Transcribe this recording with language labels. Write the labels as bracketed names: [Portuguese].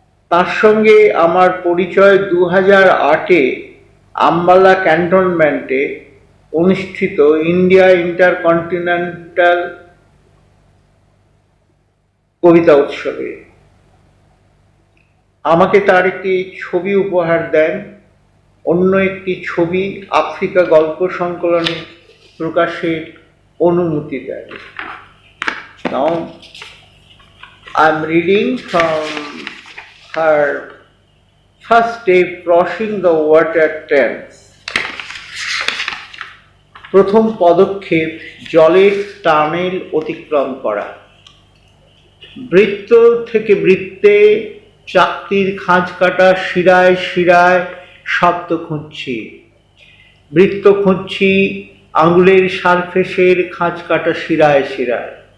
[Bangla] তার সঙ্গে আমার পরিচয় 2008-এ আম্বালা ক্যান্টনমেন্টে অনুষ্ঠিত ইন্ডিয়া ইন্টারকন্টিনেন্টাল কবিতা উৎসবে। আমাকে তার একটি ছবি উপহার দেন, অন্য একটি ছবি আফ্রিকা গল্প সংকলনে প্রকাশের অনুমতি দেন। [English] Now I am reading from her First Step, Crossing the Water Thames. [Bangla] প্রথম পদক্ষেপ, জলের টানেল অতিক্রম করা। বৃত্ত থেকে বৃত্তে চাকতির খাঁজ কাটা শিরায় শিরায় শব্দ খুঁজছি। বৃত্ত খুঁজছি আঙুলের সারফেসের খাঁজ কাটা শিরায় শিরায়।